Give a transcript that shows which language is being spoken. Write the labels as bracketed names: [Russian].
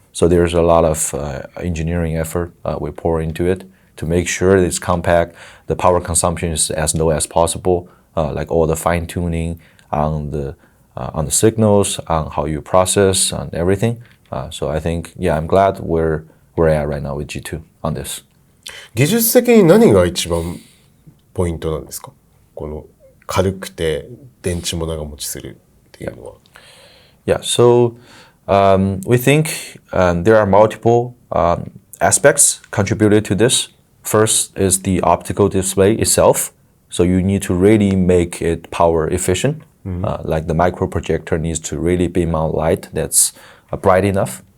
[English] So there's a lot of engineering effort we pour into it to make sure it's compact, the power consumption is as low as possible, like all the fine tuning on the signals, on how you process, on everything. So I think, yeah, I'm glad where we're at right now with G2 on this. [Japanese] 技術的に何が一番ポイントなんですか？この軽くて電池も長持ちするっていうのは。 [English] Yeah, so we think there are multiple aspects contributed to this. First is the optical display itself. So you need to really make it power efficient. Like the micro projector needs to really beam out light that's bright enough.